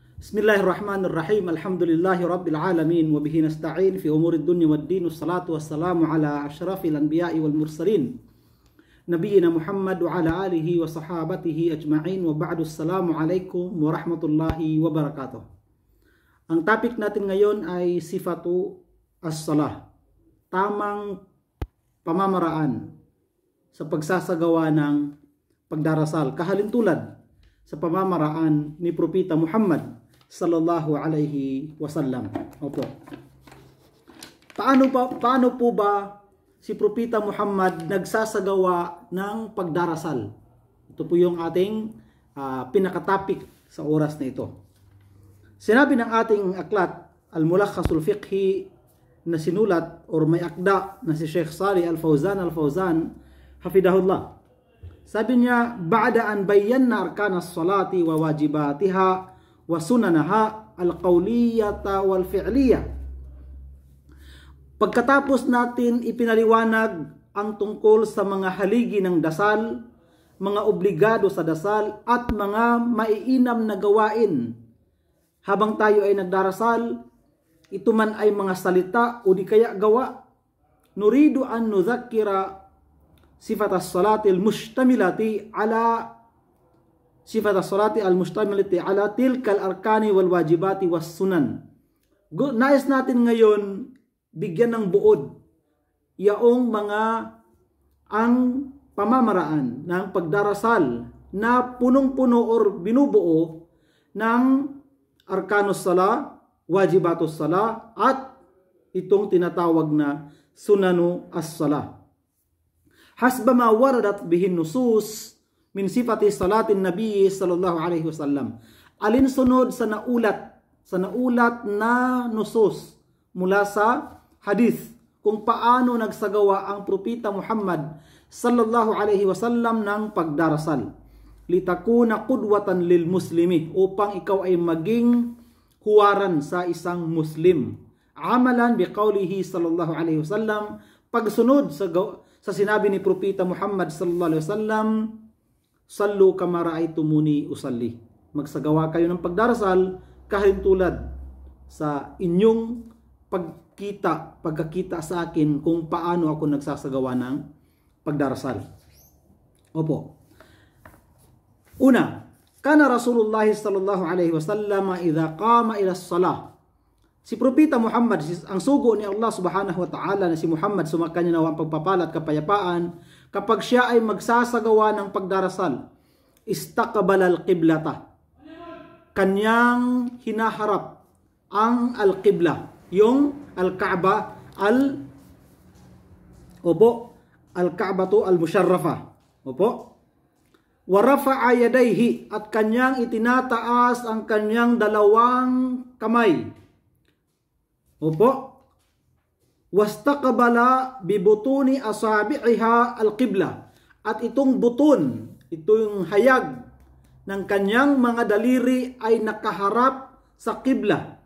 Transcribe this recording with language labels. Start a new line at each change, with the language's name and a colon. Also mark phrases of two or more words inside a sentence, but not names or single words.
Arabic: بسم الله الرحمن الرحيم الحمد لله رب العالمين وبه نستعين في أمور الدنيا والدين. والصلاة والسلام على أشرف الأنبياء والمرسلين نبينا محمد وعلى آله وصحابته أجمعين. وبعد. السلام عليكم ورحمة الله وبركاته.
Filipino: Ang topic natin ngayon ay
Arabic: صفة الصلاة,
Filipino: tamang pamamaraan sa pagsasagawa ng pagdarasal, kahalintulad sa pamamaraan ni Propeta Muhammad
Arabic: صلى الله عليه وسلم.
Filipino: Opo. Paano po ba si Propeta Muhammad nagsasagawa ng pagdarasal? Ito po yung ating pinakatapik sa oras na ito. Sinabi ng ating aklat, Al-Mulakhasul Fiqhi, na sinulat or may akda na si Sheikh Salih Al-Fawzan hafidahullah. Sabi niya,
Arabic: بعد أن بين أركان الصلاة وواجباتها وسننها القولية والفعلية.
Filipino: Pagkatapos natin ipinaliwanag ang tungkol sa mga haligi ng dasal, mga obligado sa dasal, at mga maiinam na gawain habang tayo ay nagdarasal, ito man ay mga salita o di kaya gawa,
Arabic: نريد أن نذكر صفة الصلاة المشتملة على تلك الأركان والواجبات والسنن.
Filipino: Nais natin ngayon bigyan ng buod yaong mga ang pamamaraan ng pagdarasal na punong-puno or binubuo ng
Arabic: أركان الصلاة، واجبات الصلاة,
Filipino: at itong tinatawag na
Arabic: سنن الصلاة. حسب ما وردت به النصوص من صفة صلاة النبي صلى الله عليه وسلم.
Filipino: Alinsunod sa naulat na nusus mula sa hadith kung paano nagsagawa ang Propeta Muhammad
Arabic: صلى الله عليه وسلم
Filipino: ng pagdarasal.
Arabic: لتكون قدوة للمسلم,
Filipino: upang ikaw ay maging huwaran sa isang Muslim.
Arabic: عملا بقوله صلى الله عليه وسلم,
Filipino: pagsunod sa sinabi ni
Arabic: Propeta Muhammad صلى الله عليه وسلم صلوا كما رأيتموني أصلي.
Filipino: Magsagawa kayo ng pagdarasal kahintulad sa inyong pagkakita sa akin kung paano ako nagsasagawa ng pagdarasal. Opo. Una,
Arabic: كان رسول الله صلى الله عليه وسلم إذا قام إلى الصلاة.
Filipino: Si Propeta Muhammad, ang sugo ni Allah
Arabic: سبحانه وتعالى
Filipino: na si Muhammad, sumakanya nawa ang pagpapala at kapayapaan, kapag siya ay magsasagawa ng pagdarasal,
Arabic: استقبل القبلة,
Filipino: kanyang hinaharap ang al-qibla, yung al-Kaaba,
Arabic: الكعبة المشرفة. Opo. ورفع يديه,
Filipino: at kanyang itinataas ang kanyang dalawang kamay. Opo.
Arabic: واستقبل ببطون أصابعها القبلة,
Filipino: at itong buton, itong hayag ng kanyang mga daliri ay nakaharap sa qibla.